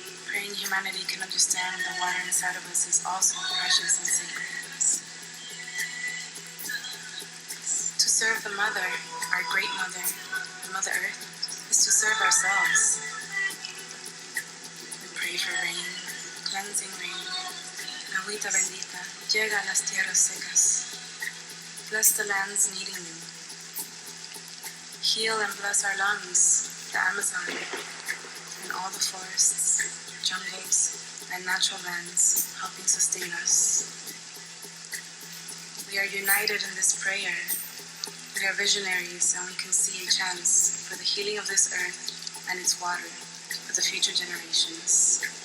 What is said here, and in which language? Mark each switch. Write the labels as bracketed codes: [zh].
[en] Praying humanity can understand the water inside of us is also precious and sacred. To serve the Mother, our great Mother, the Mother Earth, is to serve ourselves. We pray for rain, cleansing rain. [es] Agüita bendita, llega a las tierras secas. [en] Bless the lands needing you. Heal and bless our lungs, the Amazon, and all the forests, jungles, and natural lands helping sustain us. We are united in this prayer. We are visionaries, and we can see a chance for the healing of this earth and its water for the future generations.